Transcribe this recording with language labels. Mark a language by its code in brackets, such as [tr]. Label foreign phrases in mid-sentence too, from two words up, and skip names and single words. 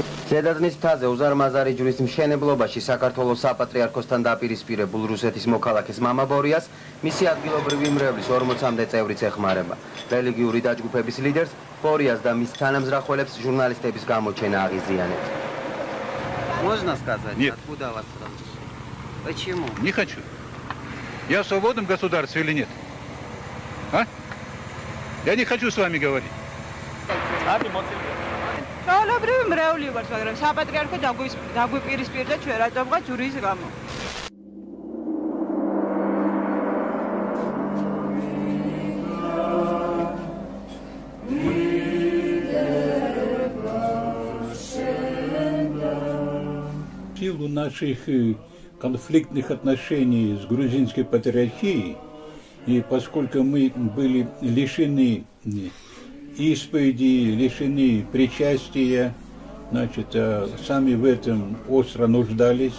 [ka] ზედაზნის მთაზე უზარმაზარი ჯვრის მშენებლობაში საქართველოს საპატრიარქოსთან დაპირისპირებულ რუსეთის მოქალაქეს მამა ბორიას მისი ადგილობრივი მრევლის 40-მდე წევრიც ეხმარება. რელიგიური დაჯგუფების ლიდერს ბორიას და მის თანამზრახველებს ჟურნალისტების გამოჩენა აღიზიანებს. [ru] Можно сказать, Нет. откуда вас сразу? Почему? Не хочу. Я в свободном государстве или нет? А? Я не хочу с вами говорить. [ka] ჩვეულებრივი მრევლი ვართ, მაგრამ საპატრიარქო დაგვიპირისპირდა ჩვენ რატომღაც ჯვრის გამო. [ru] В силу наших конфликтных отношений с грузинской патриархией, и поскольку мы были лишены исповеди, лишены причастия, значит, сами в этом остро нуждались.